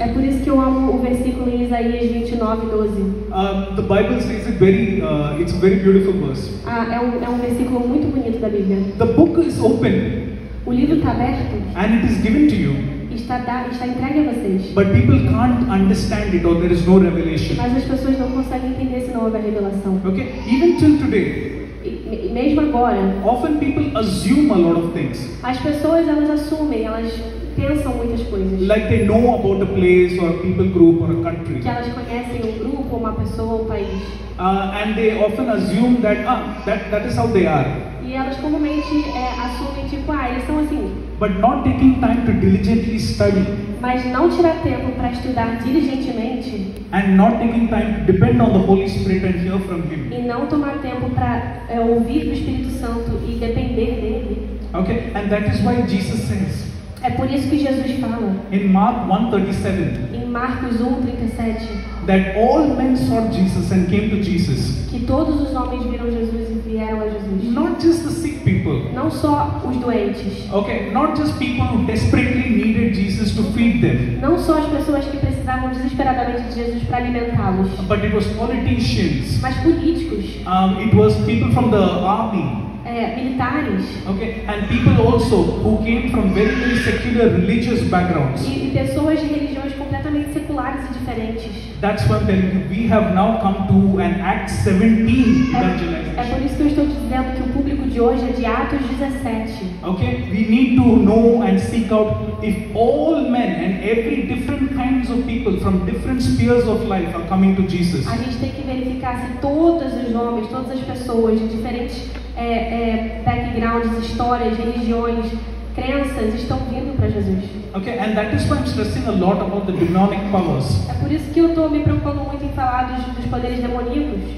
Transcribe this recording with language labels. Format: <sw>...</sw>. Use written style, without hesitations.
<pt>É por isso que eu amo o versículo em Isaías 29:12.</pt> <en>The Bible says it it's a very beautiful verse.</en> <pt>É um versículo muito bonito da Bíblia.</pt> <en>The book is open</en> <pt>O livro está aberto</pt> <en>and it is given to you,</en> <pt>e está entregue a vocês.</pt> <en>but people can't understand it or there is no revelation.</en> <pt>Mas as pessoas não conseguem entender se não houver revelação.</pt> <en>Okay, even till today,</en> <pt>E mesmo agora,</pt> <en>often people assume a lot of things.</en> <pt>as pessoas elas assumem, elas pensam muitas coisas.</pt> <en>Like they know about a place or a people group or a country.</en> <pt>Que elas conhecem um grupo, uma pessoa, um país.</pt> <en>And they often assume that that is how they are.</en> <pt>E elas comumente assumem tipo, eles são assim.</pt> <en>But not taking time to diligently study</en> <pt>Mas não tirar tempo para estudar diligentemente</pt> <en>and not taking time to depend on the Holy Spirit and hear from Him.</en> <pt>e não tomar tempo para ouvir do Espírito Santo e depender dele.</pt> <en>Okay, and that is why Jesus says</en> <pt>É por isso que Jesus fala</pt> <en>in Mark 1:37</en> <pt>em Marcos 1:37</pt> <en>that all men sought Jesus and came to Jesus.</en> <pt>que todos os homens viram Jesus e vieram a Jesus.</pt> <en>Not just the sick people.</en> <pt>Não só os doentes,</pt> <en>Okay, not just people who desperately needed Jesus to feed them,</en> <pt>não só as pessoas que precisavam desesperadamente de Jesus para alimentá-los,</pt> <en>but it was politicians.</en> <pt>mas políticos,</pt> <en>It was people from the army.</en> <pt>militares</pt> <en>Okay, and people also who came from very, very secular religious backgrounds.</en> <pt>e pessoas de religiões completamente seculares e diferentes.</pt> <en>That's why I'm telling you, we have now come to an Acts 17</en> <pt>É</pt> <en>evangelization.</en> <pt>por isso que eu estou dizendo que o público de hoje é de Atos 17.</pt> <en>Okay, we need to know and seek out if all men and every different kinds of people from different spheres of life are coming to Jesus.</en> <pt>A gente tem que verificar se todos os homens, todas as pessoas de diferentes backgrounds, histórias, religiões, crenças estão vindo para Jesus.</pt> <en>Okay, and that is why I'm stressing a lot about the demonic powers.</en> <pt>É por isso que eu estou me preocupando muito em falar dos poderes demoníacos.</pt>